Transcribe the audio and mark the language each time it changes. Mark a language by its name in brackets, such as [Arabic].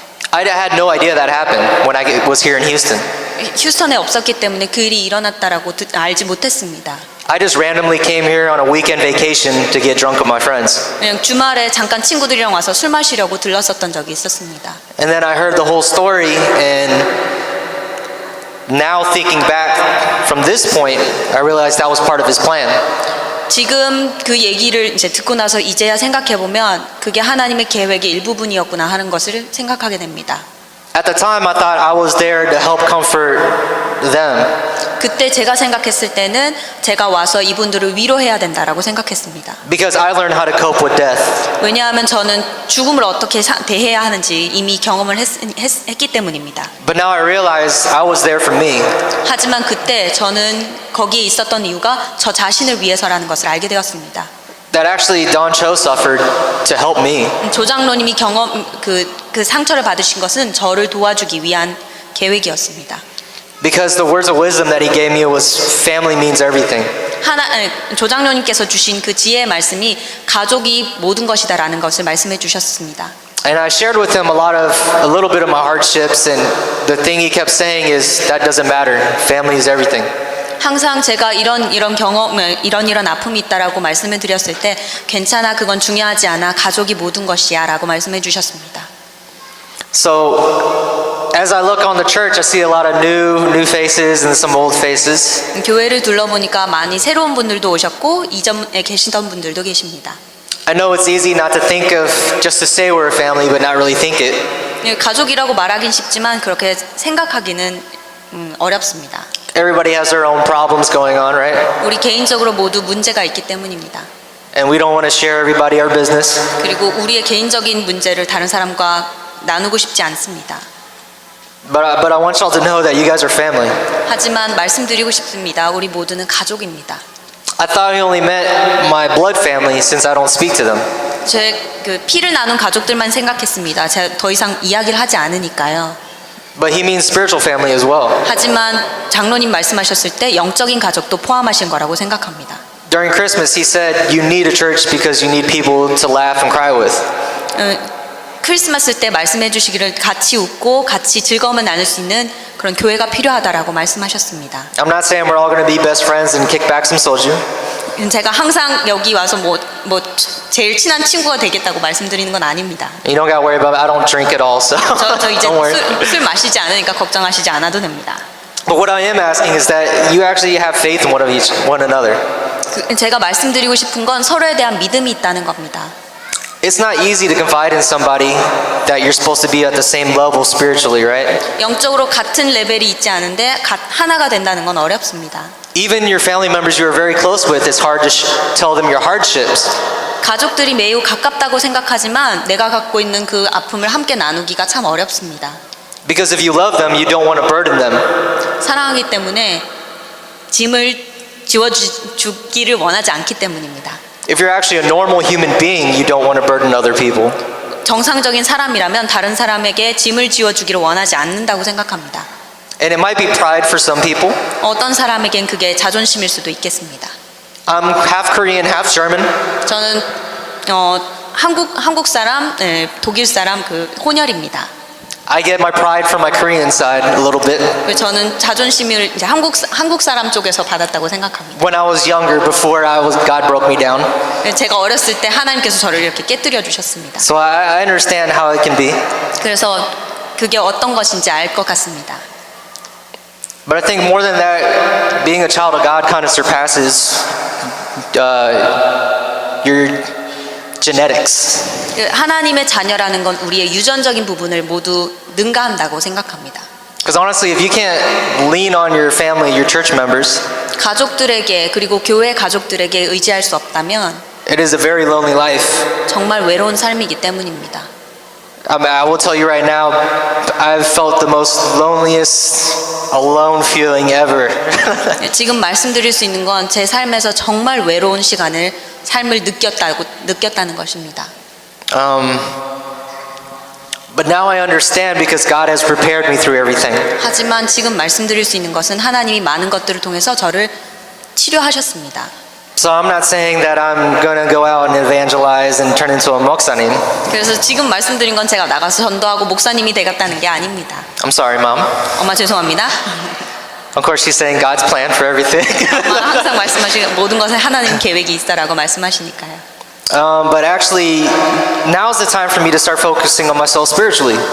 [English] I had no idea that happened when I was here in Houston. [Korean] 휴스턴에 없었기 때문에 그 일이 일어났다라고 알지 못했습니다. [English] I just randomly came here on a weekend vacation to get drunk with my friends. [Korean] 그냥 주말에 잠깐 친구들이랑 와서 술 마시려고 들렀었던 적이 있었습니다. [English] And then I heard the whole story, and now thinking back from this point, I realized that was part of His plan. [Korean] 지금 그 얘기를 이제 듣고 나서 이제야 생각해 보면 그게 하나님의 계획의 일부분이었구나 하는 것을 생각하게 됩니다. [English] At the time, I thought I was there to help comfort them. [Korean] 그때 제가 생각했을 때는 제가 와서 이분들을 위로해야 된다라고 생각했습니다. [English] Because I learned how to cope with death. [Korean] 왜냐하면 저는 죽음을 어떻게 대해야 하는지 이미 경험을 했기 때문입니다. [English] But now I realize I was there for me. [Korean] 하지만 그때 저는 거기에 있었던 이유가 저 자신을 위해서라는 것을 알게 되었습니다. [English] That actually Don Cho suffered to help me. [Korean] 조 장로님이 그 상처를 받으신 것은 저를 도와주기 위한 계획이었습니다. [English] Because the words of wisdom that He gave me was family means everything. [Korean] 조 장로님께서 주신 그 지혜의 말씀이 가족이 모든 것이다라는 것을 말씀해 주셨습니다. [English] And I shared with him a little bit of my hardships, and the thing he kept saying is that doesn't matter. Family is everything. [Korean] 항상 제가 이런 경험, 이런 아픔이 있다라고 말씀을 드렸을 때 괜찮아, 그건 중요하지 않아, 가족이 모든 것이야라고 말씀해 주셨습니다. [English] So as I look on the church, I see a lot of new faces and some old faces. [Korean] 교회를 둘러보니까 많이 새로운 분들도 오셨고 이전에 계시던 분들도 계십니다. [English] I know it's easy not to think of just to say we're a family, but not really think it. [Korean] 가족이라고 말하긴 쉽지만 그렇게 생각하기는 어렵습니다. [English] Everybody has their own problems going on, right? [Korean] 우리 개인적으로 모두 문제가 있기 때문입니다. [English] And we don't want to share everybody our business. [Korean] 그리고 우리의 개인적인 문제를 다른 사람과 나누고 싶지 않습니다. [English] But I want y'all to know that you guys are family. [Korean] 하지만 말씀드리고 싶습니다. 우리 모두는 가족입니다. [English] I thought he only meant my blood family since I don't speak to them. [Korean] 제 그 피를 나눈 가족들만 생각했습니다. 제가 더 이상 이야기를 하지 않으니까요. [English] But he means spiritual family as well. [Korean] 하지만 장로님 말씀하셨을 때 영적인 가족도 포함하신 거라고 생각합니다. [English] During Christmas, he said you need a church because you need people to laugh and cry with. [Korean] 크리스마스 때 말씀해 주시기를 같이 웃고 같이 즐거움을 나눌 수 있는 그런 교회가 필요하다라고 말씀하셨습니다. [English] I'm not saying we're all going to be best friends and kick back some soju. [Korean] 제가 항상 여기 와서 뭐 제일 친한 친구가 되겠다고 말씀드리는 건 아닙니다. [English] You don't gotta worry about it. I don't drink at all, so [Korean] 저 이제 [English] don't worry. [Korean] 술 마시지 않으니까 걱정하시지 않아도 됩니다. [English] But what I am asking is that you actually have faith in one another. [Korean] 제가 말씀드리고 싶은 건 서로에 대한 믿음이 있다는 겁니다. [English] It's not easy to confide in somebody that you're supposed to be at the same level spiritually, right? [Korean] 영적으로 같은 레벨이 있지 않은데 하나가 된다는 건 어렵습니다. [English] Even your family members you are very close with, it's hard to tell them your hardships. [Korean] 가족들이 매우 가깝다고 생각하지만 내가 갖고 있는 그 아픔을 함께 나누기가 참 어렵습니다. [English] Because if you love them, you don't want to burden them. [Korean] 사랑하기 때문에 짐을 지워주기를 원하지 않기 때문입니다. [English] If you're actually a normal human being, you don't want to burden other people. [Korean] 정상적인 사람이라면 다른 사람에게 짐을 지워주기를 원하지 않는다고 생각합니다. [English] And it might be pride for some people. [Korean] 어떤 사람에겐 그게 자존심일 수도 있겠습니다. [English] I'm half Korean, half German. [Korean] 저는 한국 사람, 독일 사람 그 혼혈입니다. [English] I get my pride from my Korean side a little bit. [Korean] 저는 자존심을 이제 한국 사람 쪽에서 받았다고 생각합니다. [English] When I was younger, before God broke me down. [Korean] 제가 어렸을 때 하나님께서 저를 이렇게 깨뜨려 주셨습니다. [English] So I understand how it can be. [Korean] 그래서 그게 어떤 것인지 알 것 같습니다. [English] But I think more than that, being a child of God kind of surpasses your genetics. [Korean] 하나님의 자녀라는 건 우리의 유전적인 부분을 모두 능가한다고 생각합니다. [English] Because honestly, if you can't lean on your family, your church members, [Korean] 가족들에게 그리고 교회 가족들에게 의지할 수 없다면 [English] it is a very lonely life. [Korean] 정말 외로운 삶이기 때문입니다. [English] I mean, I will tell you right now, I've felt the most loneliest, alone feeling ever. [Korean] 지금 말씀드릴 수 있는 건 제 삶에서 정말 외로운 삶을 느꼈다는 것입니다. [English] But now I understand because God has prepared me through everything. [Korean] 하지만 지금 말씀드릴 수 있는 것은 하나님이 많은 것들을 통해서 저를 치료하셨습니다. [English] So I'm not saying that I'm going to go out and evangelize and turn into a 목사님. [Korean] 그래서 지금 말씀드린 건 제가 나가서 전도하고 목사님이 되겠다는 게 아닙니다. [English] I'm sorry, Mom. [Korean] 엄마 죄송합니다. [English] Of course, she's saying God's plan for everything. [Korean] 엄마가 항상 말씀하시고 모든 것에 하나님 계획이 있다라고 말씀하시니까요. [English] But actually, now's the time for me to start focusing on myself spiritually.